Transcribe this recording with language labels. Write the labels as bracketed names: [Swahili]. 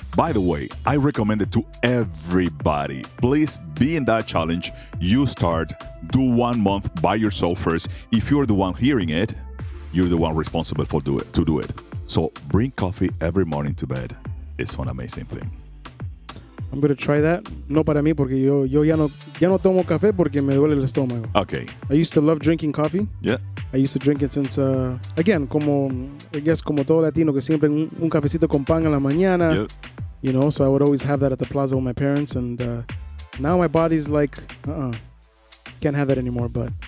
[English] By the way, I recommend it to everybody. Please be in that challenge. You start, do 1 month by yourself first. If you're the one hearing it, you're the one responsible to do it. So bring coffee every morning to bed. It's one amazing thing. I'm going to try that. [Spanish] No para mí porque yo ya no tomo café porque me duele el estómago. [English] Okay. I used to love drinking coffee. Yeah. I used to drink it since, again, I guess [Spanish] como todo latino que siempre un cafecito con pan en la mañana. [English] Yeah. You know, so I would always have that at the plaza with my parents. And now my body's like, can't have that anymore, but.